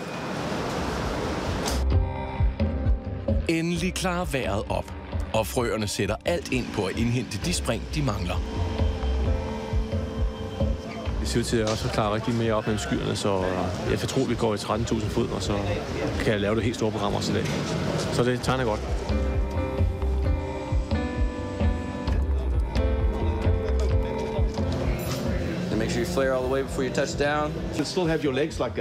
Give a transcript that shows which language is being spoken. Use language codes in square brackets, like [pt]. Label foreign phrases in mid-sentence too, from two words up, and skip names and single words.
[da] Endelig klarer vejret op, og frøerne sætter alt ind på at indhente de spring, de mangler. Det ser ud til at også klare rigtig mere op med skyerne, så jeg tror, vi går i 13.000 fod, og så kan jeg lave det helt store program også i dag. Så det tegner godt. [en] Make sure you flare all the way before you touch down. You still have your legs like that.